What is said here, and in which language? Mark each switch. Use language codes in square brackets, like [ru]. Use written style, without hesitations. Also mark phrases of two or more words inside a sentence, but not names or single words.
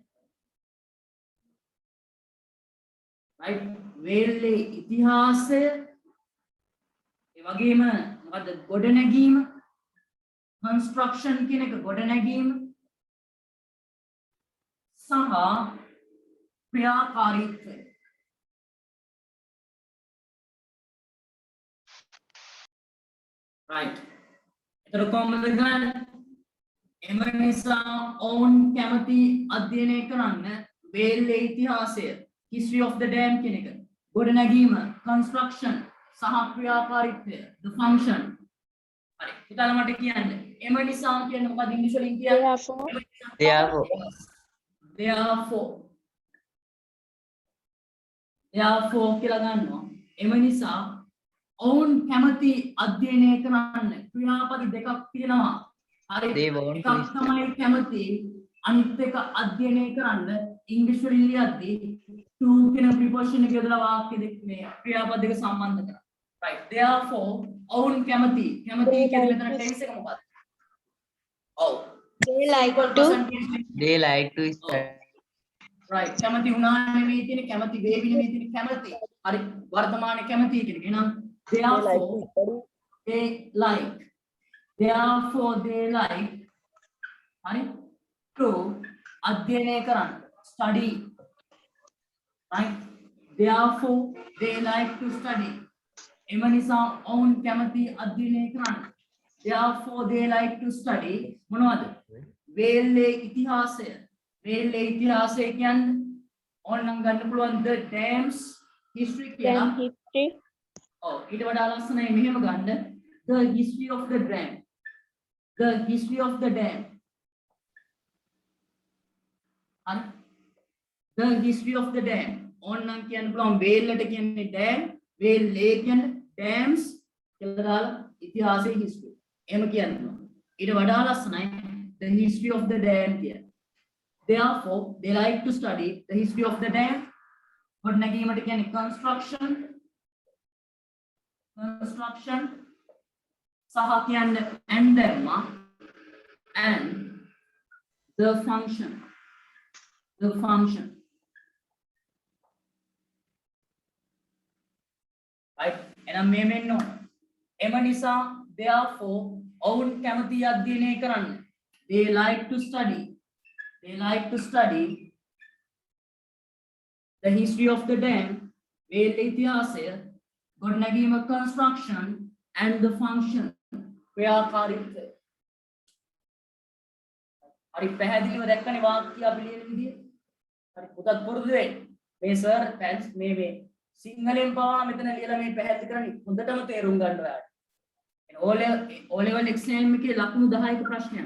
[si] right වේල්ලේ ඉතිහාසය ඒ වගේම මොකද්ද ගොඩනැගීම construction කියන එක ගොඩනැගීම සහ ක්‍රියාකාරීත්වය. right එතකොට කොහොමද ගන්න? එම නිසා ඔවුන් කැමති අධ්‍යයනය කරන්න වේල්ලේ ඉතිහාසය [en] history of the dam [si] කියන එක ගොඩනැගීම construction සහ ක්‍රියාකාරීත්වය [en] the function. [si] හරි හිතලා මට කියන්න එම නිසා කියන්නේ මොකක්ද ඉංග්‍රීසි වලින් කියන්නේ? therefore කියලා ගන්නවා. එම නිසා ඔවුන් කැමති අධ්‍යයනය කරන්න ක්‍රියාපද දෙකක් තියෙනවා. හරි එකක් තමයි කැමති අනිත් එක අධ්‍යයනය කරන්න ඉංග්‍රීසි වලින් ලියද්දී to කියන ප්‍රිපොසිෂන් එක යොදලා වාක්‍ය දෙක මේ ක්‍රියාපද දෙක සම්බන්ධ කරා. right therefore ඔවුන් කැමති කියලා මෙතන ටෙන්ස් එක මොකක්ද? ඔව් [en] They like to study. [si] right කැමති වුණා නෙවෙයි තියෙන්නේ කැමති වේවි නෙවෙයි තියෙන්නේ කැමති. හරි වර්තමානයේ කැමති කියන එක. එහෙනම් [en] therefore they like [si] හරි to අධ්‍යයනය කරන්න study. [en] right therefore they like to study. [si] එම නිසා ඔවුන් කැමති අධ්‍යයනය කරන්න. [en] therefore they like to study මොනවද? [si] වේල්ලේ ඉතිහාසය. වේල්ලේ ඉතිහාසය කියන්නේ ඕනනම් ගන්න පුළුවන් [en] the dams history [si] කියලා. [en] history. [si] ඔව් ඊට වඩා ලස්සනයි මෙහෙම ගන්න [en] the history of the dam. the history of the dam. [si] හරි [en] the history of the dam [si] ඕනනම් කියන්න පුළුවන් වේල්ලට කියන්නේ dam වේල්ලේ කියන්නේ dams කියලා දාලා ඉතිහාසයේ history එහෙම කියනවා. ඊට වඩා ලස්සනයි [en] the history of the dam [si] කියන්නේ. [en] therefore they like to study the history of the dam. [si] ගොඩනැගීමට කියන්නේ construction සහ කියන්නේ and දැම්මා [en] and the function right [si] එහෙනම් මේ මෙන්න එම නිසා [en] therefore [si] ඔවුන් කැමති අධ්‍යයනය කරන්න [en] they like to study the history of the dam [si] වේල්ල ඉතිහාසය ගොඩනැගීම [en] construction and the function ක්‍රියාකාරීත්වය. [si] හරි පැහැදිලිව දැක්කනේ වාක්‍ය අපි ලියන විදිය. හරි පුතත් පුරුදු වෙන්න. මේ සර් මේ සිංහලෙන් පාවා මෙතන ලියලා මේ පැහැදිලි කරන්නේ හොඳටම තේරුම් ගන්න ඔයාලට. [en] O level exam [si] එකේ ලකුණු 10ක ප්‍රශ්නයක්.